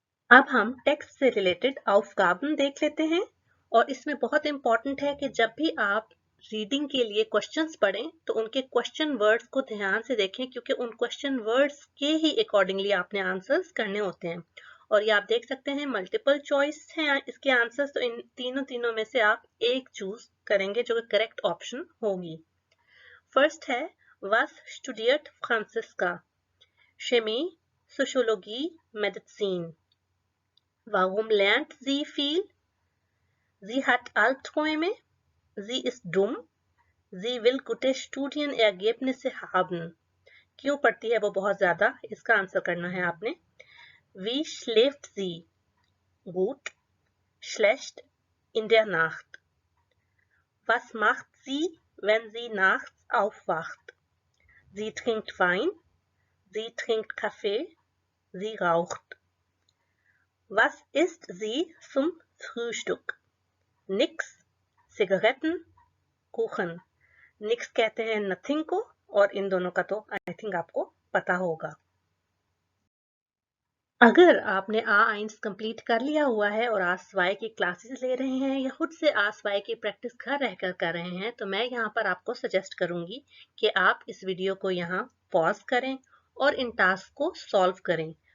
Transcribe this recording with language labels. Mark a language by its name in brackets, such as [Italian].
[Hindi] अब हम टेक्स्ट से रिलेटेड aufgaben देख लेते हैं। और इसमें बहुत इंपॉर्टेंट है कि जब भी आप रीडिंग के लिए क्वेश्चंस पढ़ें तो उनके क्वेश्चन वर्ड्स को ध्यान से देखें, क्योंकि उन क्वेश्चन वर्ड्स के ही अकॉर्डिंगली आपने आंसर्स करने होते हैं। और ये आप देख सकते हैं मल्टीपल चॉइस हैं इसके आंसर्स, तो इन तीनों में से आप एक चूज करेंगे जो कि करेक्ट ऑप्शन होगी। फर्स्ट है [German] was studiert Franziska? Chemie, Soziologie, Medizin. Warum lernt sie viel? Sie hat Albträume. Sie ist dumm. Sie will gute Studienergebnisse haben. [Hindi] क्यों पढ़ती है वो बहुत ज्यादा? इसका आंसर करना है आपने। [German] Wie schläft sie? Gut, schlecht, in der Nacht. Was macht sie, wenn sie nachts aufwacht? Sie trinkt Wein. Sie trinkt Kaffee. Sie raucht. Was isst sie zum Frühstück? Nix, Zigaretten, कुखन। [Hindi] निक्स कहते हैं nothing को, और इन दोनों का तो I think आपको पता होगा। अगर आपने आ आइंस कंप्लीट कर लिया हुआ है और आस्वाय की क्लासेस ले रहे हैं या खुद से आस्वाय की प्रैक्टिस घर रहकर कर रहे हैं, तो मैं यहाँ पर आपको सजेस्ट करूंगी कि आप इस वीडियो को यहाँ पॉज करें और इन टास्क को सॉल्व करें।